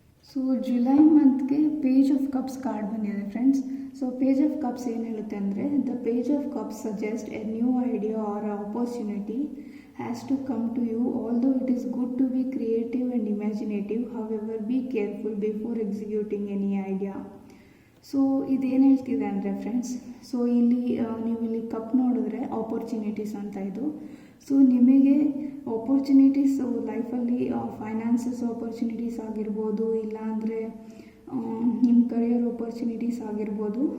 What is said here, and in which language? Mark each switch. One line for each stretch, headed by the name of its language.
Kannada: So July ಮಂತ್ಗೆ page of cups card ಬಂದಿದೆ friends.
English: so page of cups
Kannada: ಏನು ಹೇಳುತ್ತೆ ಅಂದರೆ,
English: The page of cups suggest a new idea or opportunity has to come to you. Although it is good to be creative and imaginative, however be careful before executing any idea.
Kannada: So ಇದೇನು ಹೇಳ್ತಿದೆ ಅಂದರೆ friends, so ನೀವು ಇಲ್ಲಿ cup ನೋಡಿದ್ರೆ opportunities ಅಂತ ಇದು. So ನಿಮಗೆ opportunities ಲೈಫಲ್ಲಿ finances opportunities ಆಗಿರ್ಬೋದು, ಇಲ್ಲಾಂದರೆ ನಿಮ್ಮ ಕರಿಯರ್ ಆಪರ್ಚುನಿಟೀಸ್ ಆಗಿರ್ಬೋದು.